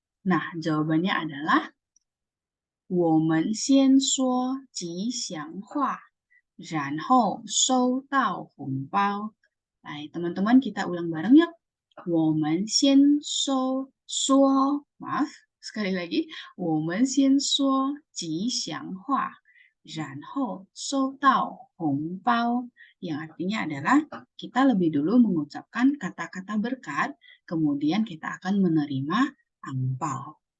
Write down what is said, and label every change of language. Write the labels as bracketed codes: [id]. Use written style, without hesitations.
[id] Nah, jawabannya adalah [zh] 我们先说吉祥话，然后收到红包. [id] Baik, teman-teman kita ulang bareng yuk. [zh] 我们先说 [id] maaf, sekali lagi. [zh] 我们先说吉祥话，然后收到红包. [id] Yang artinya adalah kita lebih dulu mengucapkan kata-kata berkat, kemudian kita akan menerima angpao.